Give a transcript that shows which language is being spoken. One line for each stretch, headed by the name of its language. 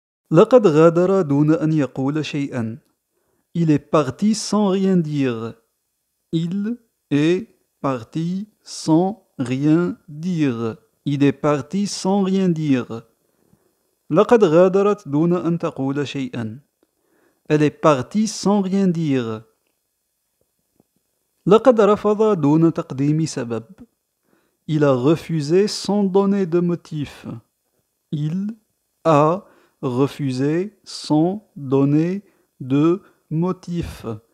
Arabic: لقد غادر دون أن يقول شيئا.
French: Il est parti sans rien dire. Il est parti sans rien dire. Il est parti sans rien dire.
Arabic: لقد غادرت دون أن تقول شيئا.
French: Elle est partie sans rien dire.
Arabic: لقد رفض دون تقديم سبب.
French: Il a refusé sans donner de motif. Il a refusé sans donner de motif.